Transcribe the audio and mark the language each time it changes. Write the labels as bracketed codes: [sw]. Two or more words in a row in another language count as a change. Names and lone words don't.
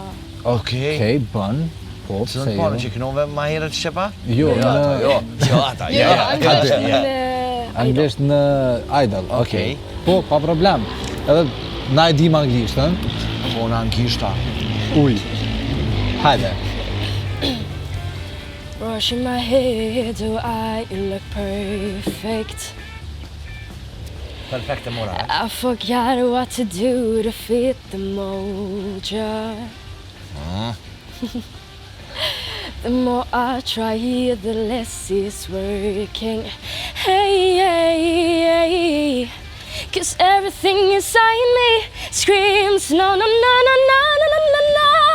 [sq] Okej, bën. Po, Se pse në jo? parë që kënove ma herët shqepa? Jo, ata, anglisht në Idol, okej. Po, pa problem. Edhe na e dim anglishtën. Po në angishta. Uj. Hajde. [en] Brushing my hair, do I look perfect? [sq] Perfekte mora, [en] I forgot what to do to fit the mold, yeah. The more I try, the less it's working. Hey, 'cause everything inside me screams no, no, no, no, no, no, no, no, no.